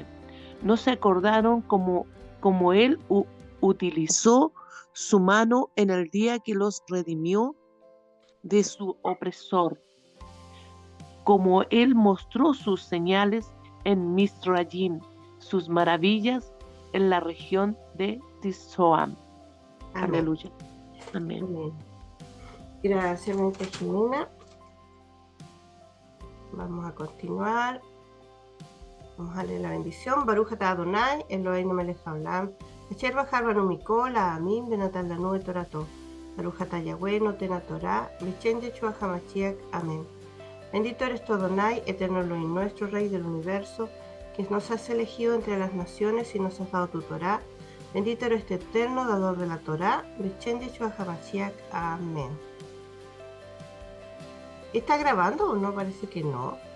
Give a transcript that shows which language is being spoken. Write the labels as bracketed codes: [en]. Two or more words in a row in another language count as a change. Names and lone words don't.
[es] No se acordaron como él utilizó su mano en el día que los redimió de su opresor, como él mostró sus señales en Misrayim, sus maravillas en la región de Tizoam. Amén. Aleluya. Amén. Amén. Gracias, hermanita Jimena. Vamos a continuar. Vamos a leer la bendición. [he] ברוך אתה אדוני, אלוהינו מלך העולם, אשר בחר בנו מכל העמים ונתן לנו את תורתו. ברוך אתה יהוה נותן התורה, בשם ישוע המשיח. Amén. [es] Bendito eres tú, Adonai, eterno Elohim, nuestro Rey del universo, que nos has elegido entre las naciones y nos has dado tu Torá. Bendito eres tu eterno dador de la Torá, [he] בשם ישוע המשיח. [es] Amén. ¿Está grabando o no? Parece que no.